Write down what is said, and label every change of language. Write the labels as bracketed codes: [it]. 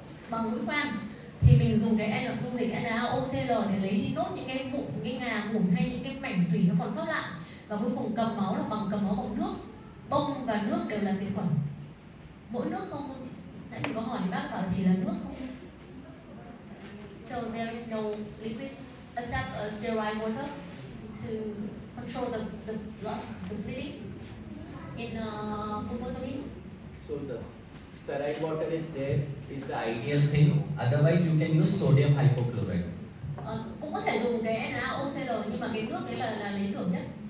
[vi] bằng mũi khoan thì mình dùng cái dung dịch NaOCl để lấy đi nốt những cái bụng, cái ngà mủn hay những cái mảnh tủy nó còn sót lại, và cuối cùng cầm máu là cầm máu bằng nước. Bông và nước đều là diệt khuẩn. Mỗi nước không thôi. Nãy mình có hỏi thì bác bảo chỉ là nước không. [en] So there is no liquid except sterile water to control the blood, the bleeding in pulpotomy. So the sterile water is there, is the ideal thing. Otherwise you can use sodium hypochlorite. [vi] Cũng có thể dùng cái NaOCl nhưng mà cái nước đấy là lý tưởng nhất.